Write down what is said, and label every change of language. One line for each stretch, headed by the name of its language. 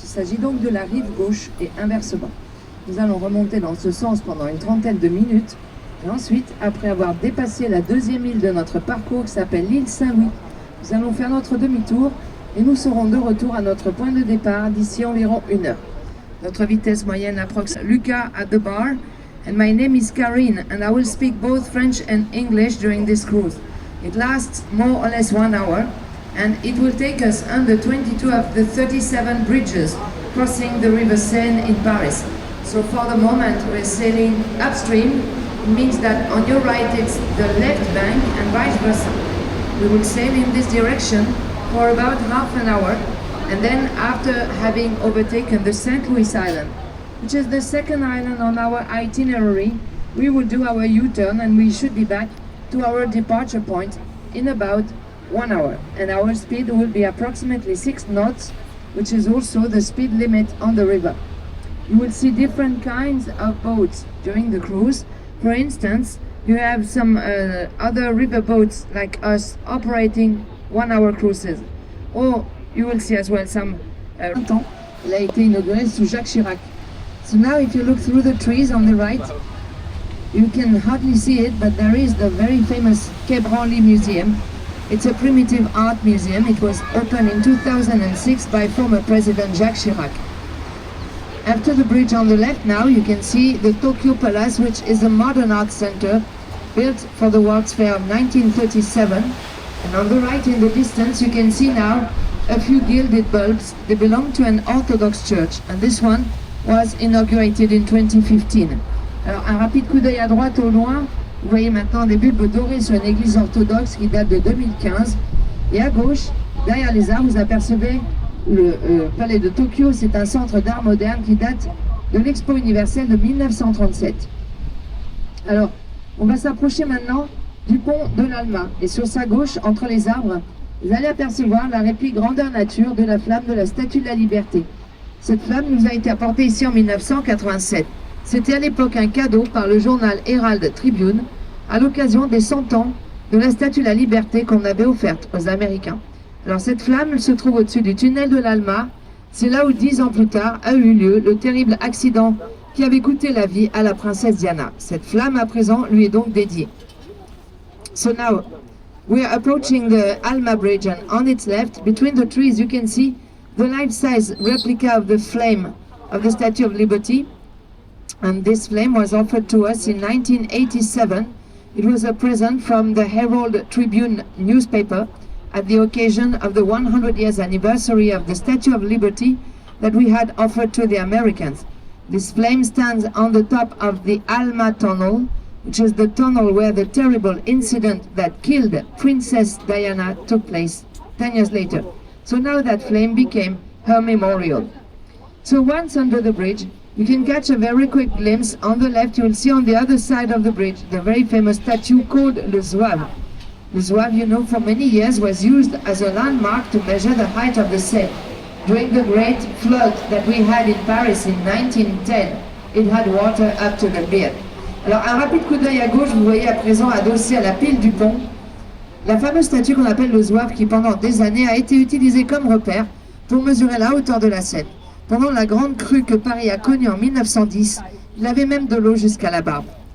French: Il s'agit donc de la rive gauche et inversement. Nous allons remonter dans ce sens pendant une trentaine de minutes. Et ensuite, après avoir dépassé la deuxième île de notre parcours qui s'appelle l'île Saint-Louis, nous allons faire notre demi-tour et nous serons de retour à notre point de départ d'ici environ 1 heure. Notre vitesse moyenne approche Lucas
English: at the bar. And my name is Karine and I will speak both French and English during this cruise. It lasts more or less 1 hour. And it will take us under 22 of the 37 bridges crossing the River Seine in Paris. So for the moment we're sailing upstream. It means that on your right it's the left bank and vice versa. We will sail in this direction for about half an hour, and then after having overtaken the St. Louis Island, which is the second island on our itinerary, we will do our U-turn and we should be back to our departure point in about 1 hour, and our speed will be approximately 6 knots, which is also the speed limit on the river. You will see different kinds of boats during the cruise. For instance, you have some other river boats like us operating one-hour cruises. Oh, you will see as well some...
French: Il a été inauguré sous Jacques Chirac.
English: So now if you look through the trees on the right, you can hardly see it, but there is the very famous Quai Branly Museum. It's a primitive art museum. It was opened in 2006 by former President Jacques Chirac. After the bridge on the left now, you can see the Tokyo Palace, which is a modern art center built for the World's Fair of 1937. And on the right in the distance, you can see now a few gilded bulbs. They belong to an Orthodox church, and this one was inaugurated in 2015.
French: Alors un rapide coup d'œil à droite au loin, vous voyez maintenant des bulbes dorés sur une église orthodoxe qui date de 2015. Et à gauche, derrière les arbres, vous apercevez le palais de Tokyo. C'est un centre d'art moderne qui date de l'Expo universelle de 1937. Alors, on va s'approcher maintenant du pont de l'Alma. Et sur sa gauche, entre les arbres, vous allez apercevoir la réplique grandeur nature de la flamme de la Statue de la Liberté. Cette flamme nous a été apportée ici en 1987. C'était à l'époque un cadeau par le journal Herald Tribune à l'occasion des 100 ans de la Statue de la Liberté qu'on avait offerte aux Américains. Alors cette flamme se trouve au-dessus du tunnel de l'Alma. C'est là où 10 ans plus tard a eu lieu le terrible accident qui avait coûté la vie à la princesse Diana. Cette flamme à présent lui est donc dédiée.
English: So now we are approaching the Alma Bridge, and on its left, between the trees, you can see the life-size replica of the flame of the Statue of Liberty. And this flame was offered to us in 1987. It was a present from the Herald Tribune newspaper at the occasion of the 100 years anniversary of the Statue of Liberty that we had offered to the Americans. This flame stands on the top of the Alma Tunnel, which is the tunnel where the terrible incident that killed Princess Diana took place 10 years later. So now that flame became her memorial. So once under the bridge, you can catch a very quick glimpse. On the left, you will see on the other side of the bridge the very famous statue called Le Zouave. Le Zouave, you know, for many years was used as a landmark to measure the height of the Seine. During the great flood that we had in Paris in 1910, it had water up to the beard.
French: Alors un rapide coup d'œil à gauche, vous voyez à présent adossé à la pile du pont, la fameuse statue qu'on appelle le Zouave qui pendant des années a été utilisée comme repère pour mesurer la hauteur de la Seine. Pendant la grande crue que Paris a connue en 1910, il avait même de l'eau jusqu'à la barbe.